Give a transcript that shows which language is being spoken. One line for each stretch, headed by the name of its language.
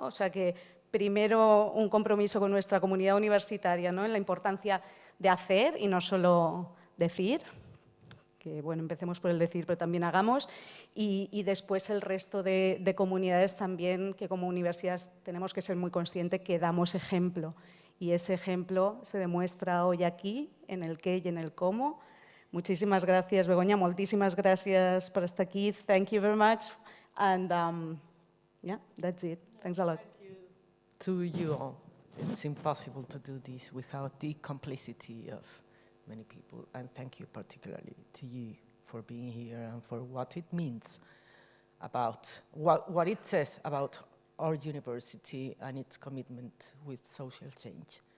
Spanish: O sea que primero un compromiso con nuestra comunidad universitaria, ¿no?, en la importancia de hacer y no solo decir, que bueno, empecemos por el decir, pero también hagamos, y después el resto de comunidades también, que como universidades tenemos que ser muy conscientes que damos ejemplo, y ese ejemplo se demuestra hoy aquí, en el qué y en el cómo. Muchísimas gracias, Begoña,
Catalan: moltíssimes gràcies per estar aquí.
English: Thank you very much. And yeah, that's it. Thanks a lot. Thank you to you all. it's impossible to do this without the complicity of many people. And thank you particularly to you for being here and for what it means about, what it says about our university and its commitment with social change.